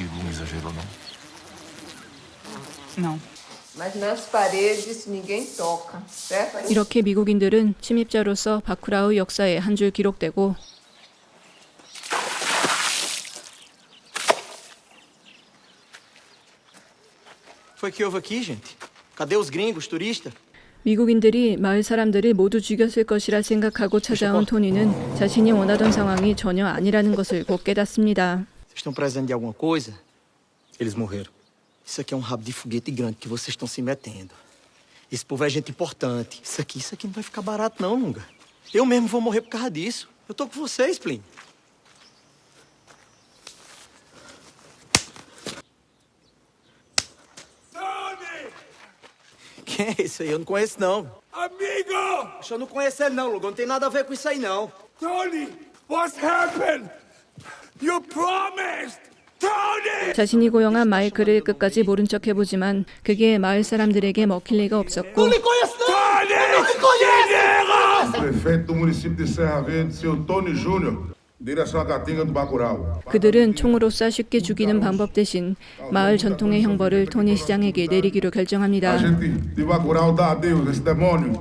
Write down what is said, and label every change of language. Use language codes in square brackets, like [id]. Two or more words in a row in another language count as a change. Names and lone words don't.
[pt] Não. Mas nas paredes ninguém toca, certo? [ko] 이렇게 미국인들은 침입자로서 바쿠라우 역사에 한 줄 기록되고 [pt] Foi que houve aqui, gente? Cadê os gringos, turistas? [ko] 미국인들이 마을 사람들을 모두 죽였을 것이라 생각하고 찾아온 토니는 자신이 원하던 상황이 전혀 아니라는 것을 곧 깨닫습니다. [pt] Vocês estão precisando de alguma coisa? Eles morreram. Isso aqui é rabo de foguete grande que vocês estão se metendo. Esse povo é gente importante. Isso aqui não vai ficar barato não, Lunga. Eu mesmo vou morrer por causa disso. Eu tô com vocês, Plin. Quem é esse aí? Eu não conheço, não. Amigo! Eu não conheço ele, não, Lugo. Não tem nada a ver com isso aí, não. [en] Tony, what's happened? You promised! Tony! [ko] 자신이 고용한 마이크를 끝까지 모른 척 해보지만 그게 마을 사람들에게 먹힐 리가 없었고 [pt] Prefeito do município de Serra Verde, seu Tony Júnior, direção à Caatinga do Bacurau. [ko] 그들은 총으로 쏴 쉽게 죽이는 방법 대신 마을 전통의 형벌을 토니 시장에게 내리기로 결정합니다. [pt] A gente de Bacurau dá adeus a esse demônio.